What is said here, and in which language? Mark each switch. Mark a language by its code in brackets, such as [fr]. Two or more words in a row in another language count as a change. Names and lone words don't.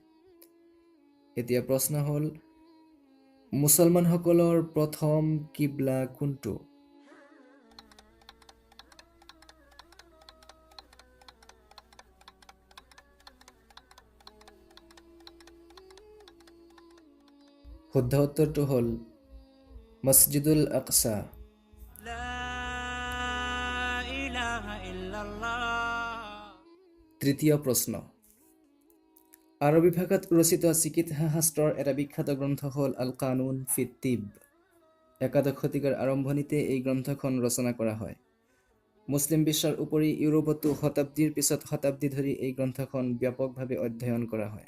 [as] এতিয়া প্ৰশ্ন হ'ল, মুছলমানসকলৰ প্ৰথম কিবলা কোনটো? শুদ্ধ উত্তৰটো হ'ল মছজিদুল আকছা। [ar] لا إله إلا الله [as] তৃতীয় প্ৰশ্ন, আৰবী ভাষাত ৰচিত চিকিৎসা শাস্ত্ৰৰ এটা বিখ্যাত গ্ৰন্থ হ'ল আল কানুন ফিত তিব। একাদশ শতিকাৰ আৰম্ভণিতে এই গ্ৰন্থখন ৰচনা কৰা হয়। মুছলিম বিশ্বৰ উপৰি ইউৰোপতো শতাব্দীৰ পিছত শতাব্দী ধৰি এই গ্ৰন্থখন ব্যাপকভাৱে অধ্যয়ন কৰা হয়।